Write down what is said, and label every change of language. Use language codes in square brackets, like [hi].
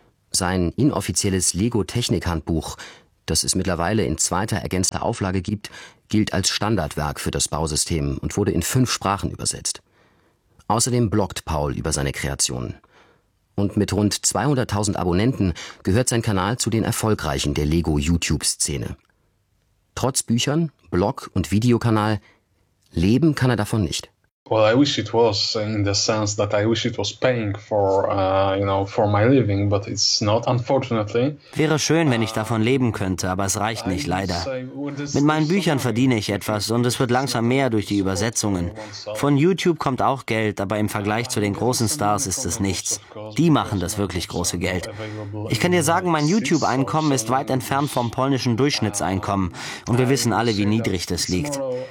[de] Sein inoffizielles Lego-Technik-Handbuch, das es mittlerweile in zweiter ergänzter Auflage gibt, gilt als Standardwerk für das Bausystem und wurde in 5 Sprachen übersetzt. Außerdem bloggt Paul über seine Kreationen. Und mit rund 200.000 Abonnenten gehört sein Kanal zu den erfolgreichen der Lego-YouTube-Szene. Trotz Büchern, Blog und Videokanal leben kann er davon nicht. [en] Well, I wish it was in the sense that I wish it was paying for, you know, for my living, but it's not, unfortunately. [de] Wäre schön, wenn ich davon leben könnte, aber es reicht nicht, leider. Mit meinen Büchern verdiene ich etwas und es wird langsam mehr durch die Übersetzungen. Von YouTube kommt auch Geld, aber im Vergleich zu den großen Stars ist es nichts. Die machen das wirklich große Geld. Ich kann dir sagen, mein YouTube-Einkommen ist weit entfernt vom polnischen Durchschnittseinkommen und wir wissen alle, wie niedrig das liegt.